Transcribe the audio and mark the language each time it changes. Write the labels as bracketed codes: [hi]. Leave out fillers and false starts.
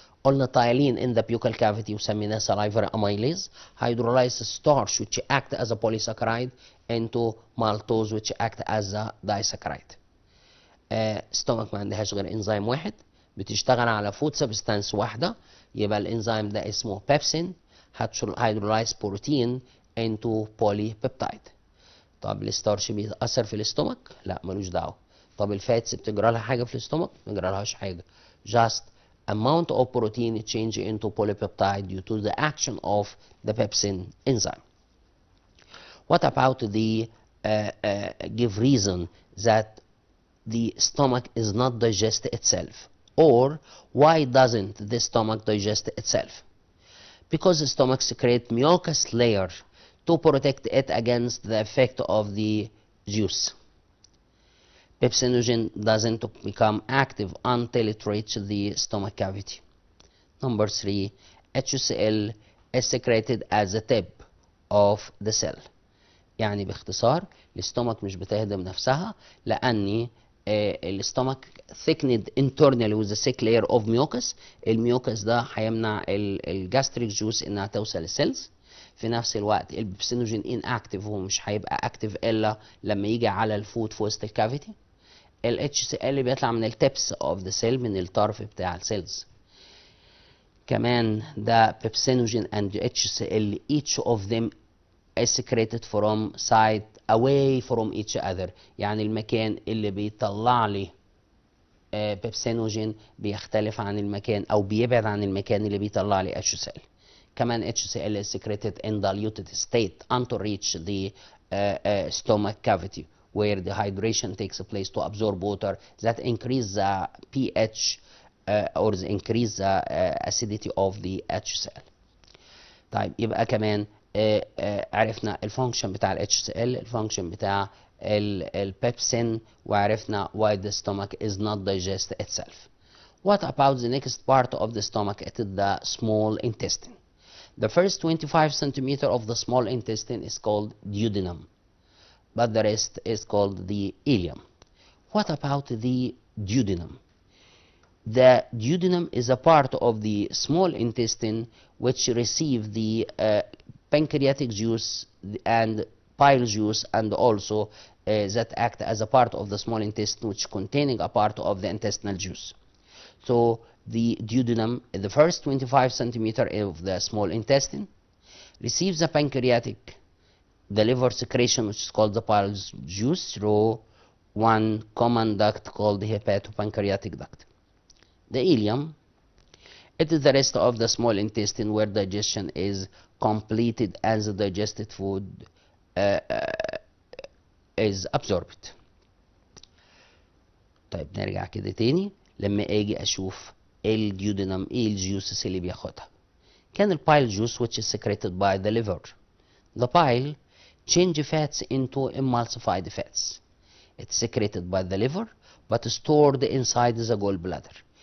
[ar] قلنا تايلين [en] in the buccal cavity [ar] وسميناه [en] salivary amylase, hydrolyzed starch which act as a polysaccharide into maltose which act as a disaccharide. [ar] ستومك ما عندهاش غير انزيم واحد بتشتغل على فود سبستانس واحده، يبقى الانزيم ده اسمه بيبسين hydrolyzed بروتين [en] into polypeptide. [ar] طب الستارش بيتاثر في الاستومك؟ لا ملوش دعوه. طب الفاتس بتجرى لها حاجه في الاستومك؟ ما بتجرى لهاش حاجه. [en] just amount of protein change into polypeptide due to the action of the pepsin enzyme. What about the give reason that the stomach is not digest itself, or why doesn't the stomach digest itself? Because the stomach secretes mucus layer to protect it against the effect of the juice. Pepsinogen doesn't become active until it reaches the stomach cavity. Number 3, HCl is secreted as a tip of the cell. [ar] يعني باختصار الاستومك مش بتهدم نفسها لأن الاستومك [en] thickened internally with a thick layer of mucus. [ar] الميوكس ده هيمنع الجاستريك جوس انها توصل للسيلز. في نفس الوقت البيبسينوجين ان اكتيف، هو مش هيبقى اكتيف الا لما يجي على الفود في وسط الكافيتي. ال HCl بيطلع من التبس اوف ذا سيل، من الطرف بتاع السيلز. كمان ده بيبسينوجين [en] and HCl each of them is secreted from side away from each other. [ar] يعني المكان اللي بيطلع لي بيبسينوجين بيختلف عن المكان او بيبعد عن المكان اللي بيطلع لي HCl. [en] كمان HCl is secreted in diluted state until reach the stomach cavity where the hydration takes place to absorb water that increase the pH or increase the acidity of the HCl. [ar] طيب يبقى كمان عرفنا الفانكشن بتاع ال HCl، الفانكشن بتاع البيبسين، وعرفنا [en] why the stomach is not digest itself. What about the next part of the stomach? It is the small intestine. The first 25 centimeter of the small intestine is called duodenum, but the rest is called the ileum. What about the duodenum? The duodenum is a part of the small intestine which receive the pancreatic juice and bile juice, and also that act as a part of the small intestine which containing a part of the intestinal juice. So the duodenum, the first 25 centimeter of the small intestine, receives the pancreatic, the liver secretion which is called the bile juice through one common duct called the hepatopancreatic duct. The ileum, it is the rest of the small intestine where digestion is completed and the digested food is absorbed. [ar] طيب نرجع كده تاني. لما اجي اشوف الديودينم ايه الجيوسس اللي بياخدها. كان البايل جوس [en] which is secreted by the liver. The bile change fats into emulsified fats. It's secreted by the liver but stored inside the gallbladder.